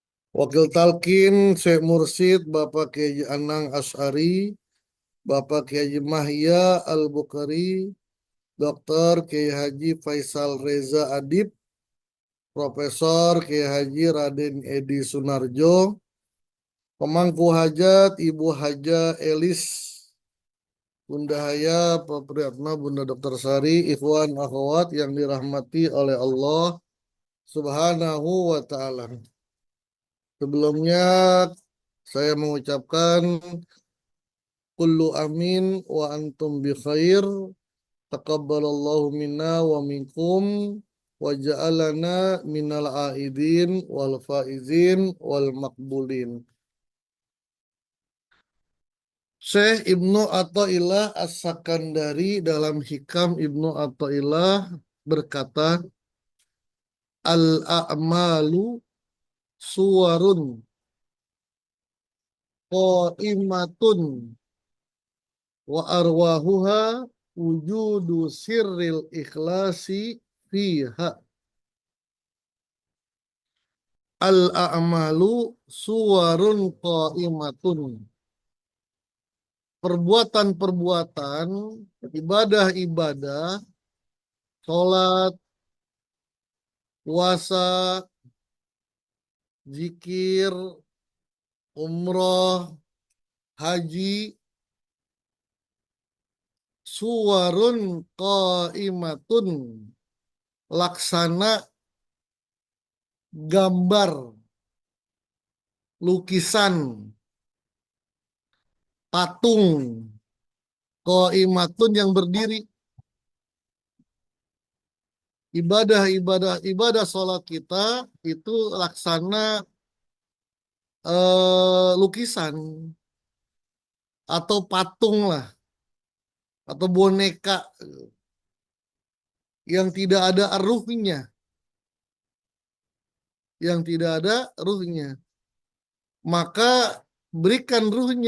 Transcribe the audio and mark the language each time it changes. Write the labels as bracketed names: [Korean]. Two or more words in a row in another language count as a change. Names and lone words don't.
[Indonesian] Wakil Talkin Syekh Mursid Bapak Kiai Anang Asy'ari, Bapak Kiai Mahya Al-Bukhari, Dr. Kiai Haji Faisal Reza Adib, Profesor Kiai Haji Raden Edi Sunarjo, Pemangku Hajat Ibu Haja Elis, Bunda Haya Pak Priyatna, Bunda Dr. Sari, Ikhwan Akhwat yang dirahmati oleh Allah [Arabic] سبحانه وتعالى. [Indonesian] Sebelumnya saya mengucapkan [Arabic] كل عام وأنتم بخير. تقبل الله منا ومنكم وجعلنا من العائدين والفائزين والمقبولين. [Indonesian] Syekh Ibnu Athaillah As-Sakandari dalam Hikam Ibnu Athaillah berkata, [Arabic] الأعمال صور قائمة وأرواحها وجود سر الإخلاص فيها. الأعمال صور قائمة. [Indonesian] Perbuatan-perbuatan, ibadah-ibadah, sholat, puasa, zikir, umroh, haji, [Arabic] صور قائمة, [Indonesian] laksana gambar, lukisan, patung, qaimatun yang berdiri. Ibadah sholat kita itu laksana lukisan atau patung lah, atau boneka yang tidak ada ruhnya, maka berikan ruhnya.